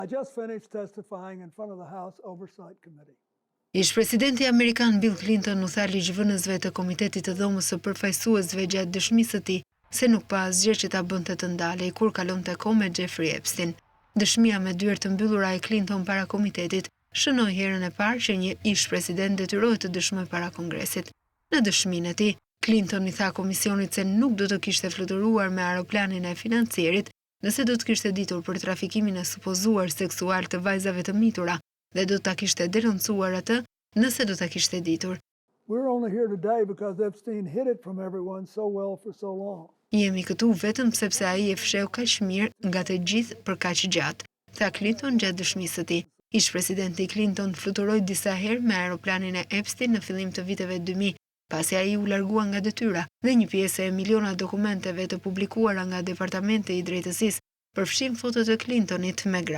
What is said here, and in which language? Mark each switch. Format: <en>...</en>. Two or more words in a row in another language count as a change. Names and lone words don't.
<en>I just finished testifying in front of the House Oversight Committee.</en> <sq>Ish-presidenti Amerikan Bill Clinton u tha ligjvënësve të Komitetit të Dhomës së Përfaqësuesve gjatë dëshmisë së tij se nuk pa asgjë që ta bënte të ndalej kur kalonte kohë me Jeffrey Epstein. Dëshmia me dyert të mbyllura e Clinton para komitetit shënoi herën e parë që një ish-president detyrohet të dëshmojë para Kongresit. Në dëshminë e tij, Clinton i tha komisionit se nuk do të kishte fluturuar me aeroplanin e financierit nëse do të kishte ditur për trafikimin e supozuar seksual të vajzave të mitura dhe do ta kishte denoncuar atë nëse do ta kishte ditur.</sq> <en>We're only here today because Epstein hid it from everyone so well for so long.</en> <sq>Jemi këtu vetëm sepse ai e fsheu kaq mirë nga të gjithë për kaq gjatë, tha Clinton gjatë dëshmisë së tij. Ish-presidenti Clinton fluturoi disa herë me aeroplanin e Epstein në fillim të viteve 2000, pasi ai u largua nga detyra dhe një pjesë e miliona dokumenteve të publikuara nga Departamenti i Drejtësisë përfshin fotot e Clintonit me gra.</sq>